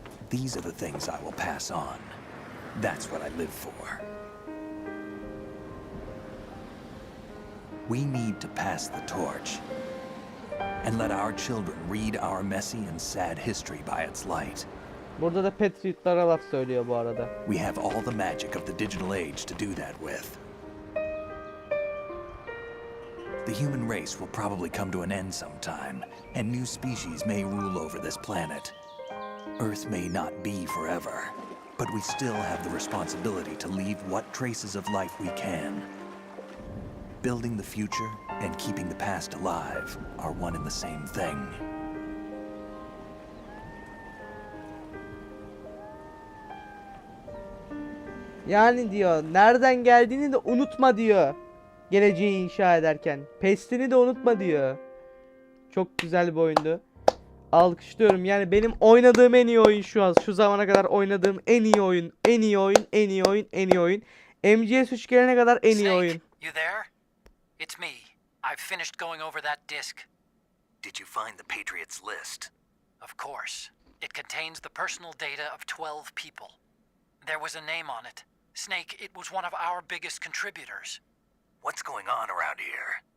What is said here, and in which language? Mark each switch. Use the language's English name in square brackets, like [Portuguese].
[English] These are the things I will pass on. That's what I live for. We need to pass the torch and let our children read our messy and sad history by its light. [Turkish] Burada da Patriotlara laf söylüyor bu arada. [English] We have all the magic of the digital age to do that with. The human race will probably come to an end sometime, and new species may rule over this planet. Earth may not be forever, but we still have the responsibility to leave what traces of life we can. Building the future and keeping the past alive are one and the same thing. [Turkish] Yani diyor, nereden geldiğini de unutma diyor. Geleceği inşa ederken. Pestini de unutma diyor. Çok güzel bir oyundu. Alkışlıyorum. Yani benim oynadığım en iyi oyun şu an. Şu zamana kadar oynadığım en iyi oyun. En iyi oyun, en iyi oyun, en iyi oyun. MGS3 gelene kadar en iyi oyun. [English] You there? It's me. I've finished going over that disk. Did you find the Patriots list? Of course. It contains the personal data of 12 people. There was a name on it. Snake, it was one of our biggest contributors. What's going on around here?